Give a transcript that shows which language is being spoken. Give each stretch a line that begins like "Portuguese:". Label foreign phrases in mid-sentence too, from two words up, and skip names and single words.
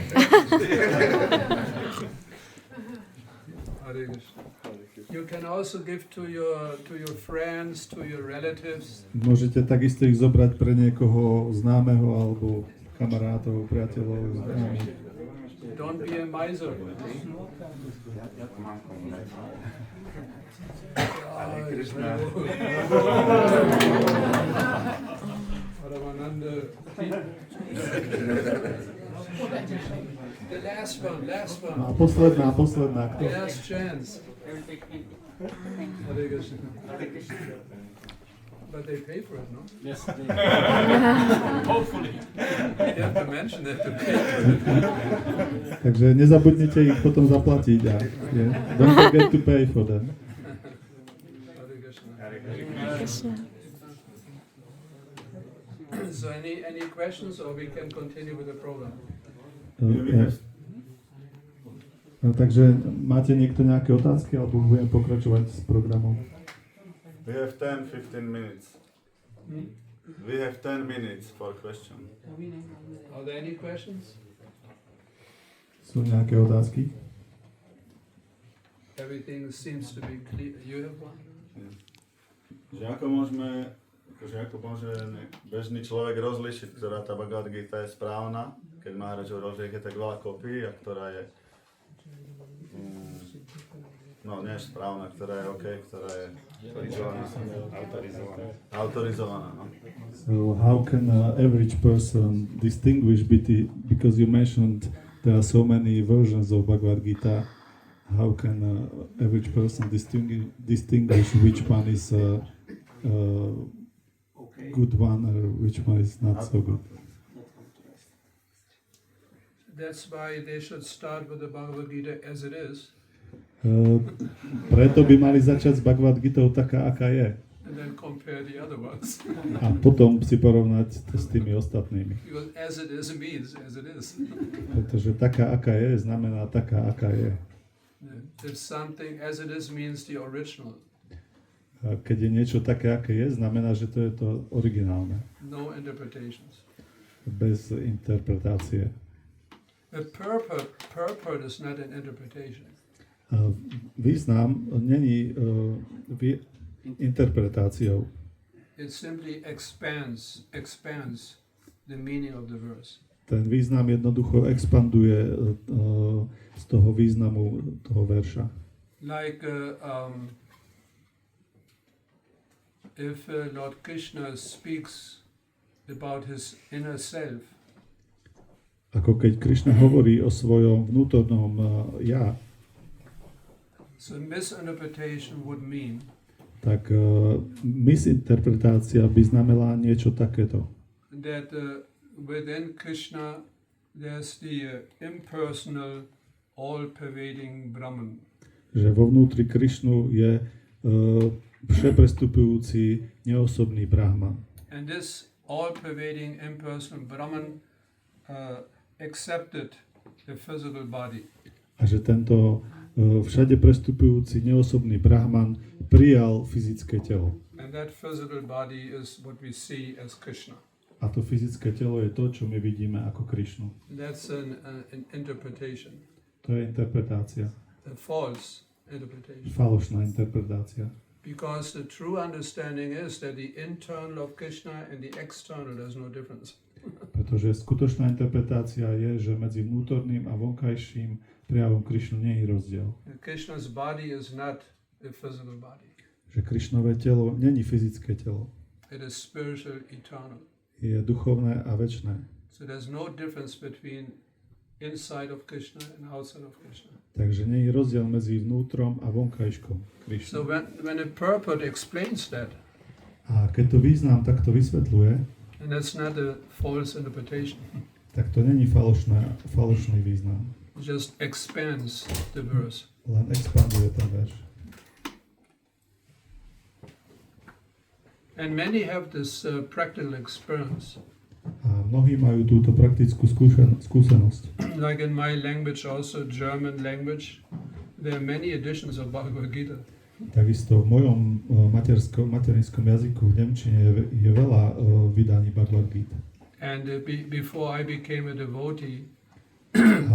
English: You can also give to your friends, to your relatives.
Slovak: Môžete takisto ich zobrať pre niekoho známeho alebo kamarátov, priateľov, známych.
English: Don't be a miser. The last one.
Slovak: A posledná.
English: The last chance. But they pay for it, no? Yes. Hopefully. You have to mention that to pay for it.
Slovak: Takže nezabudnite ich potom zaplatiť.
English: Don't forget to pay for them. So any questions, or we can continue with the program?
Slovak: Takže máte niekto nejaké otázky, alebo budeme pokračovať s programom?
English: We have 10-15 minutes. We have 10 minutes for question. Are there any questions?
Slovak: Sú nejaké otázky?
English: Everything seems to be clear. You have one?
Slovak: Že ako môže bežný človek rozlišiť, ktorá tá Bhagavad Gita je správna, keď Maharaj hovoril, že je tak veľa kopí, a ktorá je nie je správna, ktorá je OK, ktorá je autorizovaná.
English: No. So how can an average person distinguish because you mentioned there are so many versions of Bhagavad Gita, how can an average person distinguish which one is a good one or which one is not so good? That's why they should start with the Bhagavad Gita as it is.
Slovak: Preto by mali začať s Bhagavad Gitou taká, aká je.
English: And then compare the other ones.
Slovak: A potom si porovnať to s tými ostatnými.
English: Because as it is means as it is.
Slovak: Pretože taká, aká je, znamená taká, aká je.
English: If something as it is means the original.
Slovak: A keď je niečo také, aké je, znamená, že to je to originálne.
English: No interpretations.
Slovak: Bez interpretácie.
English: A purport is not an interpretation.
Slovak: Význam není interpretáciou.
English: It simply expands the meaning of the verse.
Slovak: Ten význam jednoducho expanduje z toho významu toho verša.
English: Like if Lord Krishna speaks about his inner self.
Slovak: Ako keď Krishna hovorí o svojom vnútornom ja.
English: So misinterpretation would mean
Slovak: tak misinterpretácia by znamenala niečo takéto.
English: That within Krishna there's the impersonal, all-pervading Brahman.
Slovak: Že vo vnútri Krishnu je všeprestupujúci, neosobný Brahman.
English: And this all-pervading, impersonal Brahman accepted the physical body.
Slovak: A že tento všade prestupujúci neosobný Brahman prijal fyzické telo.
English: And that physical body is what we see as Krishna.
Slovak: A to fyzické telo je to, čo my vidíme ako Krishnu.
English: That's an interpretation.
Slovak: To je interpretácia.
English: A false interpretation.
Slovak: Falošná interpretácia.
English: Because the true understanding is that the internal of Krishna and the external there's no difference.
Slovak: Pretože skutočná interpretácia je, že medzi vnútorným a vonkajším prejavom Krishnu nie je rozdiel.
English: Krishna's body is not a physical body.
Slovak: Že Krishnové telo není fyzické telo.
English: It is spiritual, eternal.
Slovak: Je duchovné a večné.
English: So there's no difference between inside of Krishna and outside of Krishna.
Slovak: Takže nie je rozdiel medzi vnútrom a vonkajškom Krishna.
English: So when a purport explains that,
Slovak: a keď to význam takto vysvetľuje,
English: and that's not a false interpretation.
Slovak: Tak to není falošný význam.
English: Just expands the verse.
Slovak: Len expanduje ten verš.
English: And many have this practical experience.
Slovak: A mnohí majú túto praktickú skúsenosť.
English: Like in my language, also German language, there are many editions of Bhagavad Gita.
Slovak: Takisto v mojom materinskom jazyku v nemčine je veľa vydaní Bhagavad Gita.
English: And before I became a devotee,